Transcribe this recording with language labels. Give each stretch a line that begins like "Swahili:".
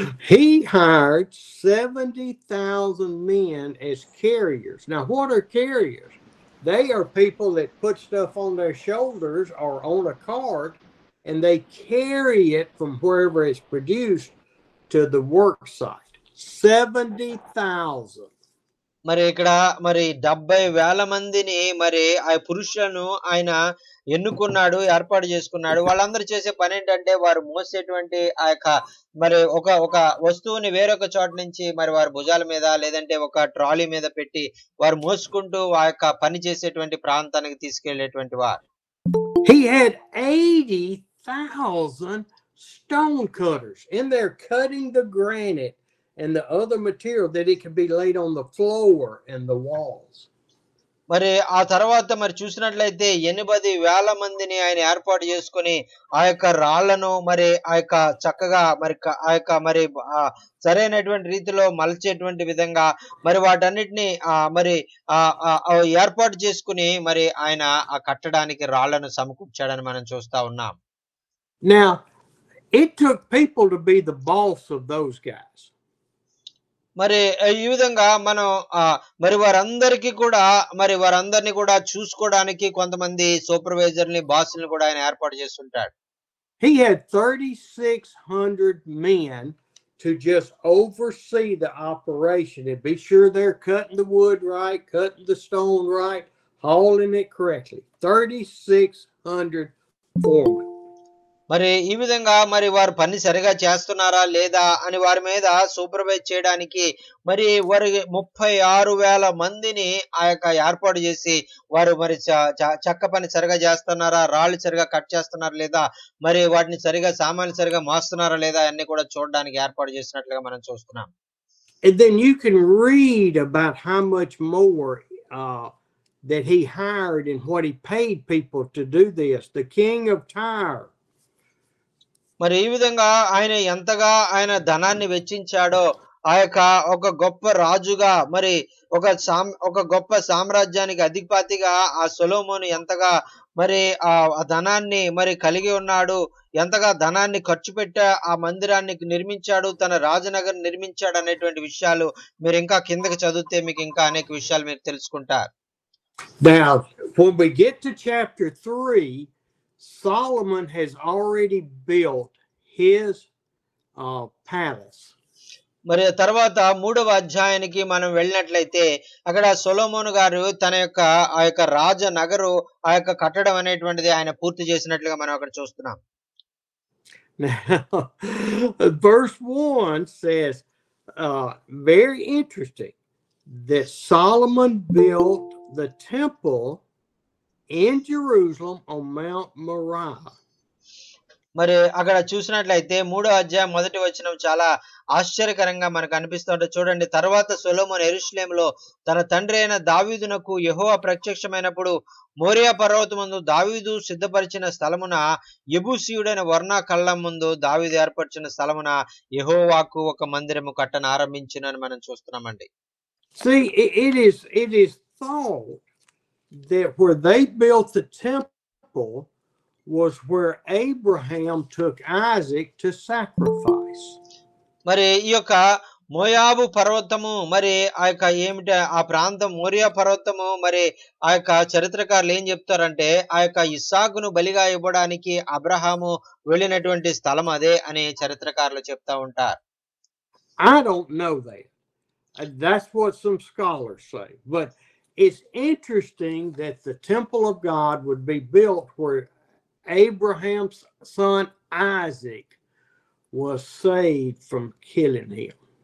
English: He hired 70,000 men as carriers. Now, what are carriers? They are people that put stuff on their shoulders or on a cart, and they carry it from wherever it's produced to the work site. 70,000.
Telugu: మరి ఇక్కడ మరి 70,000 మందిని మరి ఆ పురుషులను ఆయన ఎన్నుకున్నాడు, ఏర్పాటు చేసుకున్నాడు. వాళ్ళందరూ చేసే పని ఏంటంటే వారు మోసేటువంటి ఆ యొక్క మరి ఒక వస్తువుని వేరొక చోట నుంచి మరి వారి భుజాల మీద లేదంటే ఒక ట్రాలీ మీద పెట్టి వారు మోసుకుంటూ ఆ యొక్క పని చేసేటువంటి ప్రాంతానికి తీసుకెళ్లేటువంటి వారు.
English: He had 80,000 stone cutters in there cutting the granite and the other material that it could be laid on the floor and the walls.
Telugu: మరి ఆ తర్వాత మరి చూసినట్లయితే 80,000 మందిని ఆయన ఏర్పాటు చేసుకొని ఆ యొక్క రాళ్లను మరి ఆ యొక్క చక్కగా మరి ఆ యొక్క మరి సరైనటువంటి రీతిలో మలచేటువంటి విధంగా మరి వాటన్నిటిని మరి ఏర్పాటు చేసుకుని మరి ఆయన ఆ కట్టడానికి రాళ్లను సమకూర్చాడని మనం చూస్తా ఉన్నాం.
English: Now, it took people to be the boss of those guys.
Telugu: మరి ఈ విధంగా మనం మరి వారందరికీ కూడా మరి వారందరినీ కూడా చూసుకోవడానికి కొంతమంది సూపర్వైజర్ని బాస్ని కూడా ఆయన ఏర్పాటు చేస్తుంటాడు.
English: He had 3,600 men to just oversee the operation and be sure they're cutting the wood right, cutting the stone right, hauling it correctly. 3,600 foremen.
Telugu: మరి ఈ విధంగా మరి వారు పని సరిగా చేస్తున్నారా లేదా అని వారి మీద సూపర్వైజ్ చేయడానికి మరి వారి 36,000 మందిని ఆ యొక్క ఏర్పాటు చేసి వారు మరి చెక్క పని సరిగా చేస్తున్నారా, రాళ్ళు సరిగా కట్ చేస్తున్నారా లేదా, మరి వాటిని సరిగా సామాన్లు సరిగా మోస్తున్నారా లేదా అన్ని కూడా చూడడానికి ఏర్పాటు చేసినట్లుగా మనం చూస్తున్నాం.
English: And then you can read about how much more that he hired and what he paid people to do this. The king of Tyre.
Telugu: మరి ఈ విధంగా ఆయన ఎంతగా ఆయన ధనాన్ని వెచ్చించాడో ఆ యొక్క ఒక గొప్ప రాజుగా మరి ఒక గొప్ప సామ్రాజ్యానికి అధిపతిగా ఆ సొలొమోను ఎంతగా మరి ఆ ధనాన్ని మరి కలిగి ఉన్నాడు, ఎంతగా ధనాన్ని ఖర్చు పెట్టి ఆ మందిరాన్ని నిర్మించాడు, తన రాజనగర్ నిర్మించాడు అనేటువంటి విషయాలు మీరు ఇంకా కిందకి చదివితే మీకు ఇంకా అనేక విషయాలు మీరు తెలుసుకుంటారు.
English: Now, when we get to chapter 3, Solomon has already built his palace.
Telugu: మరి తర్వాత 3వ అధ్యాయానికి మనం వెళ్ళినట్లయితే అక్కడ సొలొమోను గారు తన యొక్క ఆ యొక్క రాజనగరు ఆ యొక్క కట్టడం అనేటువంటిది ఆయన పూర్తి చేసినట్లుగా మనం అక్కడ చూస్తున్నాం.
English: Now, verse 1 says, very interesting, that Solomon built the temple in Jerusalem on Mount Moriah.
Telugu: మరి అక్కడ చూసినట్లయితే 3వ అధ్యాయం 1వ వచనం చాలా ఆశ్చర్యకరంగా మనకు అనిపిస్తుంటే చూడండి. తర్వాత సొలొమోను యెరూషలేములో తన తండ్రి అయిన దావీదునకు యెహోవా ప్రత్యక్షమైనప్పుడు మోరియా పర్వతమందు దావీదు సిద్ధపరిచిన స్థలమున యెబూసీయుడైన వర్నా కళ్ళం ముందు దావీదు ఏర్పరిచిన స్థలమున యెహోవాకు ఒక మందిరము కట్టన ఆరంభించునని మనం చూస్తున్నామండి.
English: See, it is thought that where they built the temple was where Abraham took Isaac to sacrifice.
Telugu: మరి ఈ యొక్క మోయాబు పర్వతము మరి ఆ యొక్క ఏమిటి ఆ ప్రాంతం మోరియా పర్వతము మరి ఆ యొక్క చరిత్రకారులు ఏం చెప్తారంటే ఆ యొక్క ఇస్సాకును బలిగా ఇవ్వడానికి అబ్రహాము వెళ్ళినటువంటి స్థలం అదే అని చరిత్రకారులు చెప్తా ఉంటారు.
English: I don't know that. That's what some scholars say. But it's interesting that the temple of God would be built where Abraham's son Isaac was saved from killing him.